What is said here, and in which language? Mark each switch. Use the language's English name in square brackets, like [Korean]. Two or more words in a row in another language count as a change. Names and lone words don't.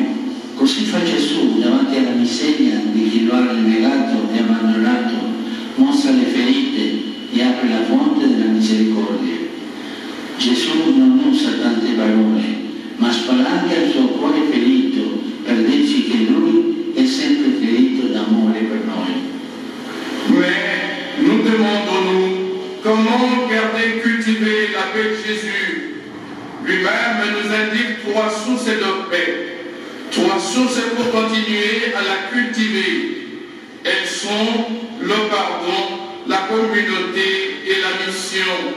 [Italian] Così fa Gesù davanti alla miseria di chi lo ha rinnegato e abbandonato, mostra le ferite e apre la fonte della misericordia. Gesù non usa tante parole, ma spalanca il suo cuore ferito per dirci che Lui è sempre ferito d'amore per noi. [French] Mais nous demandons-nous comment garder, cultiver la paix de Jésus. Lui-même nous indique 3 sources de paix. 3 sources pour continuer à la cultiver. Elles sont le pardon, la communauté et la mission.